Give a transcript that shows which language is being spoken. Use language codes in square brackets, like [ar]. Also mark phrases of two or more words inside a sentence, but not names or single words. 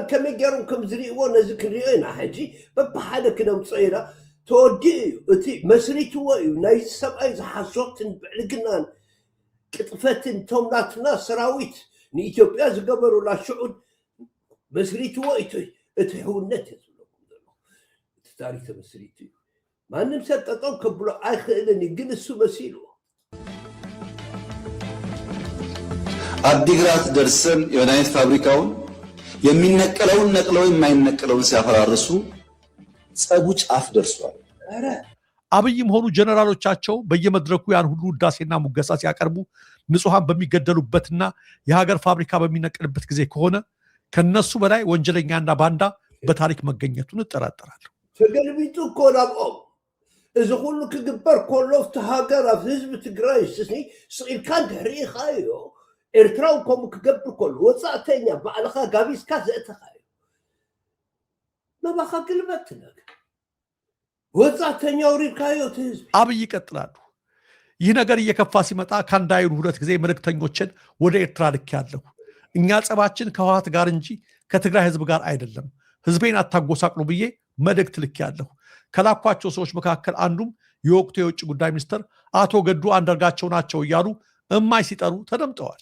[ti] ከመይ ገይሮም ከም ዝርእይዎ ነዚ ክንሪኦ ኢና ሕጂ በብሓደ ክነምፅኦ ኢና ተወዲኡ እቲ መስሪትዎ እዩ ናይዚ ሰብኣይ ዝሓሶትን ብዕልግናን ቅጥፈትን ቶም ናትና ሰራዊት ንኢትዮጵያ ዝገበሩላ ሽዑን መስሪትዎ እቲ ሕውነት እየ ዝብለኩም ዘሎ እቲ ታሪክ ተመስሪቱ እዩ ማንም ሰብ ጠጠው ከብሎ ኣይክእልን ግን እሱ መሲልዎ [am] አዲግራት ደርሰን የመድኃኒት ፋብሪካውን የሚነቀለውን ነቅለው የማይነቀለውን ሲያፈራርሱ ጸቡ ጫፍ ደርሷል። አብይም ሆኑ ጀነራሎቻቸው በየመድረኩ ያን ሁሉ ውዳሴና ሙገሳ ሲያቀርቡ ንጹሃን በሚገደሉበትና የሀገር ፋብሪካ በሚነቀልበት ጊዜ ከሆነ ከነሱ በላይ ወንጀለኛና ባንዳ በታሪክ መገኘቱን እጠራጠራለሁ። [ti] ተገልቢጡ እኮ ናብኦም እዚ ኩሉ ክግበር ከሎ ኣብቲ ሃገር ኣብ ህዝቢ ትግራይ ስኢልካ እንድሕሪኢኻዮ ኤርትራው ከምኡ ክገብር ከሎ ወፃእተኛ ባዕልኻ ጋቢስካ ዘእተኻ እዩ መባኻ ግልበት ነገር ወፃእተኛ ውሪድካዮ እቲ ህዝቢ [am] አብይ ይቀጥላሉ። ይህ ነገር እየከፋ ሲመጣ ከአንድ አይሉ ሁለት ጊዜ መልእክተኞችን ወደ ኤርትራ ልኬያለሁ። እኛ ጸባችን ከህወሓት ጋር እንጂ ከትግራይ ህዝብ ጋር አይደለም፣ ህዝቤን አታጎሳቅሉ ብዬ መልእክት ልኬያለሁ። ከላኳቸው ሰዎች መካከል አንዱም የወቅቱ የውጭ ጉዳይ ሚኒስትር አቶ ገዱ አንዳርጋቸው ናቸው እያሉ እማይ ሲጠሩ ተደምጠዋል።